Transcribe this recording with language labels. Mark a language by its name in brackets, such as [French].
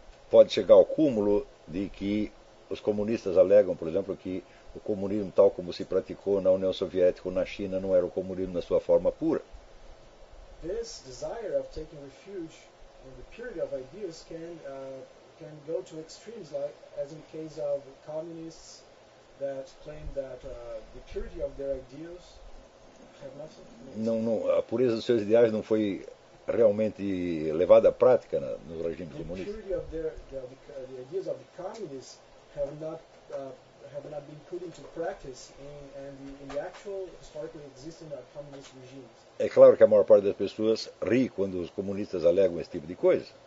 [Portuguese] Pode chegar ao cúmulo de que os comunistas alegam, por exemplo, que o comunismo tal como se praticou na União Soviética ou na China não era o comunismo na sua forma pura. [English] This desire of taking refuge in the purity of ideas can go to extremes, like as in the case of communists that claim that the purity of their ideas have nothing to do. [Portuguese] Não, a pureza dos seus ideais não foi realmente levada à prática no regime comunista. [English] The ideas of the communists have not been put into practice in the actual historically existing communist regimes. [Portuguese] É claro que a maior parte das pessoas ri quando os comunistas alegam esse tipo de coisa.